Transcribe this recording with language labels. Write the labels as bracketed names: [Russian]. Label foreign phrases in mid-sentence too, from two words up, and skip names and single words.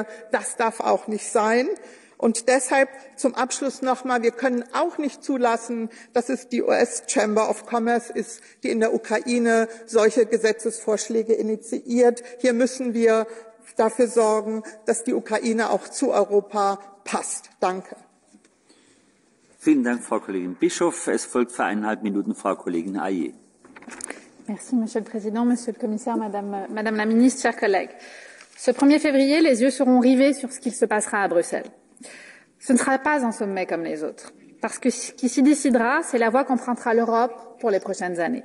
[German] Das darf auch nicht sein. Und deshalb zum Abschluss nochmal, wir können auch nicht zulassen, dass es die US Chamber of Commerce ist, die in der Ukraine solche Gesetzesvorschläge initiiert. Hier müssen wir dafür sorgen, dass die Ukraine auch zu Europa passt. Danke. Vielen Dank, Frau Kollegin Bischoff. Es folgt für 1,5 Minuten Frau Kollegin Ayer. [French] Merci, Monsieur le Président, Monsieur le Commissaire, Madame la Ministre, chers collègues. Ce 1er février, les yeux seront rivés sur ce qu'il se passera à Bruxelles. Ce ne sera pas un sommet comme les autres, parce que ce qui s'y décidera, c'est la voie qu'empruntera l'Europe pour les prochaines années.